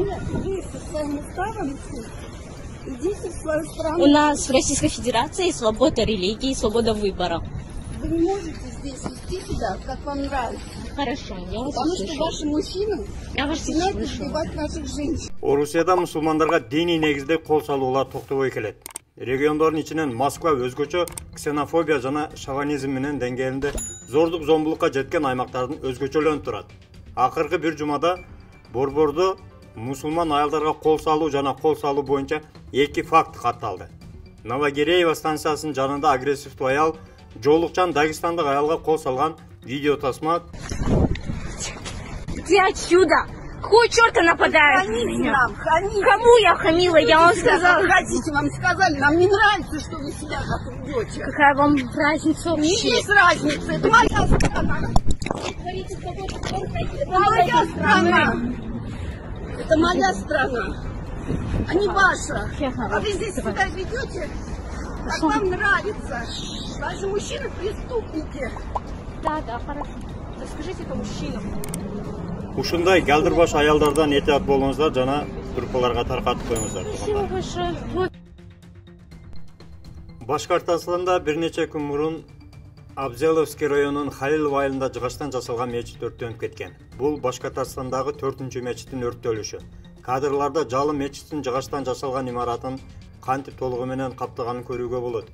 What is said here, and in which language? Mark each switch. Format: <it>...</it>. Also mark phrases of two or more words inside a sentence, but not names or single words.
<ru>Нет, вы со своим уставом идите в свою страну. У нас в Российской Федерации свобода религии, свобода выбора. Вы не можете здесь вести себя, как вам нравится. Хорошо, я вас Потому услышу. что ваши мужчины Я вас начинают услышу. избивать наших женщин.</ru> <ky>Орусияда мусулмандарга диний негизде кол салуулар токтобой келет. Региондордун ичинен Москва өзгөчө ксенофобия жана шовинизм менен деңгээлинде зордук зомбулукка жеткен аймактардын өзгөчөлөнүп турат. Акыркы бир жумада Борбордо мусулман аялдарга кол салуу жана кол салуу боюнча 2 факт катталды. Новогиреево станциясынын жанында агрессивдүү аял жоолукчан дагестандык аялга кол салган видео тасма.</ky> <ru>Иди отсюда! Какого черта нападаешь на меня? Кому я хамила? Я вам сказала. Хотите, вам сказали, нам не нравится, что вы себя так ведете. Какая вам разница вообще? Не есть разница, это моя страна. Это моя страна. Это моя страна, а не ваша. А вы здесь себя ведете, как вам нравится. Ваши мужчины преступники. Да, хорошо. Расскажите это мужчинам.</ru> <ky>Ушундай галдырбаш аялдардан этият болуңуздар жана группаларга таркатып коюңуздар.</ky> <ru>Спасибо большое.</ru> <ky>Башкортостанда бир нече күн мурун Абзеловский районунун Халилов айылында жыгачтан жасалган мечит өрттөнүп кеткен. Бул Башкортостандагы 4-чү мечиттин өрттөлүшү. Кадрларда жалын мечиттин жыгачтан жасалган имаратын кантип толугу менен каптаганын көрүүгө болот.</ky>